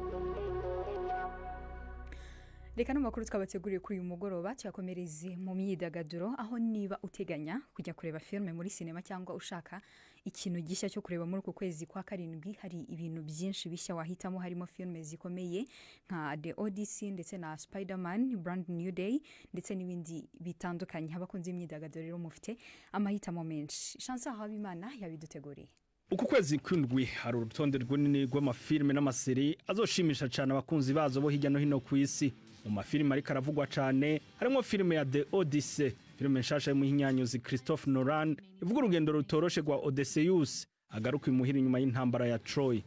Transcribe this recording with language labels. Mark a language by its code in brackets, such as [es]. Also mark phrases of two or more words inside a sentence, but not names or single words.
[rw] Reka n'amakuru twabateguriye kuri uyu mugoroba cyakomereze mu myidagaduro, aho niba uteganya kujya kureba filme muri sinema cyangwa ushaka ikintu gishya cyo kureba muri uku kwezi kwa 7, hari ibintu byinshi bishya wahitamo. Harimo filme zikomeye nka The Odyssey ndetse na Spider-Man Brand New Day ndetse n'ibindi bitandukanye. Abakunze imyidagaduro rero mufite amahitamo menshi. Chansa Habimana yabiduteguriye. [rn] Uku kwezi kw'indwi hari urutonde rw'inini rw'amafilme n'amaseri azoshimisha cyane abakunzi bazo bo hirya no hino ku isi. Mu mafilme ariko aravugwa cyane harimo filme ya The Odyssey, filme nshasha y'umuhinyanyuzi Christopher Nolan ivuga urugendo rutoroshe rwa Odysseus agaruka imuhira inyuma y'intambara ya Troy.